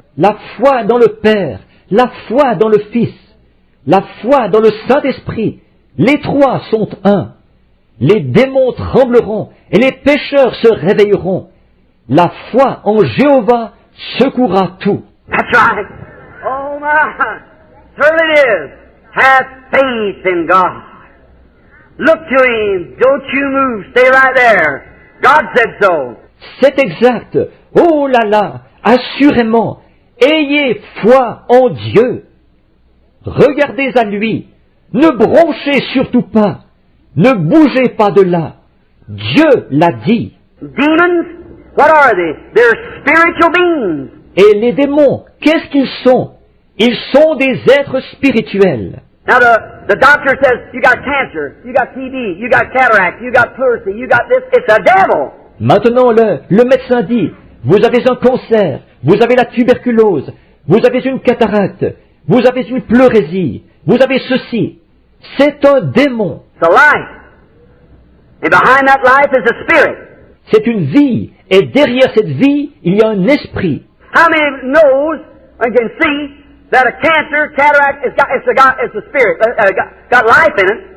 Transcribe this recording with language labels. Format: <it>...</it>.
<fr>La foi dans le Père, la foi dans le Fils, la foi dans le Saint-Esprit, les trois sont un. Les démons trembleront et les pécheurs se réveilleront. La foi en Jéhovah secouera tout.</fr> <en>That's right. Oh my, certainly it is. Have faith in God. Look to Him. Don't you move. Stay right there. God said so.</en> <fr>C'est exact. Oh là là, assurément, ayez foi en Dieu. Regardez à lui. Ne bronchez surtout pas. Ne bougez pas de là. Dieu l'a dit.</fr> <en>Demons, what are they? They're spiritual beings.</en> <fr>Et les démons, qu'est-ce qu'ils sont? Ils sont des êtres spirituels.</fr> <en>Now the doctor says, you got cancer, you got TB, you got cataract, you got pleurisy, you got this. It's a devil.</en> <fr>Maintenant, le médecin dit, vous avez un cancer, vous avez la tuberculose, vous avez une cataracte, vous avez une pleurésie, vous avez ceci. C'est un démon.</fr> <en>It's a life. And behind that life is a spirit.</en> <fr>C'est une vie. Et derrière cette vie, il y a un esprit.</fr> <en>How many knows and can see that a cancer, cataract, it's a spirit, got life in it?</en>